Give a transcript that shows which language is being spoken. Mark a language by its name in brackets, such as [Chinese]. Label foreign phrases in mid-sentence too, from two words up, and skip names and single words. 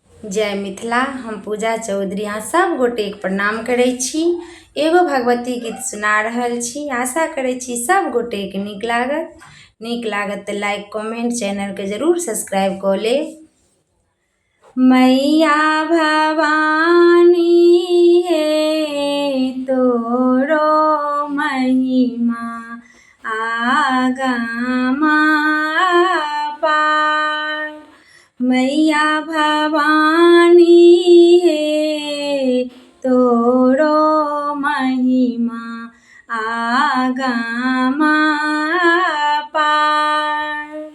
[Maithili] जय मिथिला। हम पूजा चौधरी अहाँ सब गोटे के प्रणाम करै छी। एगो भगवती गीत सुना रहल छी। आशा करै छी सब गोटे के नीक लागत तऽ [English] like comment [Maithili] चैनल के जरूर सब्सक्राइब कऽ लेब। मैया भवानी हे तोरो महिमा आगमा पार। मैया भवानी हे तोरो महिमा आगमा पार।